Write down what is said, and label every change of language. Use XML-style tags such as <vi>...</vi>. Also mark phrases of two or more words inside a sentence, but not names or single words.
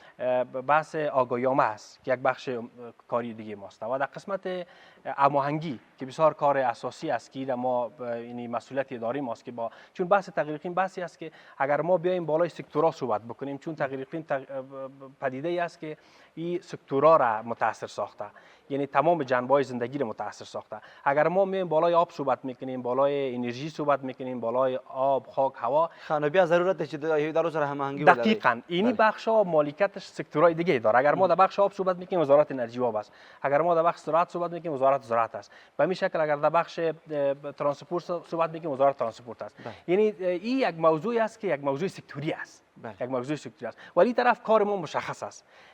<fa>بحث آگاهی‌نامه است که یک بخش کاری دیگه ماست و در قسمت هماهنگی که بسیار کار اساسی است که ما یعنی مسئولیت اداری ماست که با چون بحث تغییر اقلیم بحثی است که اگر ما بیایم بالای سکتورها صحبت بکنیم چون تغییر اقلیم پدیده ای است که این سکتورها را متاثر ساخته یعنی تمام جنبه‌های زندگی را متاثر ساخته اگر ما میایم بالای آب صحبت میکنیم بالای انرژی صحبت میکنیم بالای آب خاک هوا</fa> <ps>بیا ضرورت چې ادارو سره هماهنګي</ps> <fa>ولري دقیقاً اینی بخش‌ها مالیکتش سکتورهای دیگه داره اگر ما در بخش آب صحبت میکنیم وزارت انرژی و آب است اگر ما در بخش زراعت صحبت میکنیم وزارت زراعت است به همین شکل اگر در بخش ترانسپورت صحبت میکنیم وزارت ترانسپورت است یعنی این یک موضوعی است که یک موضوع سکتوری است یک موضوع سکتوری است ولی طرف کار ما مشخص است</fa>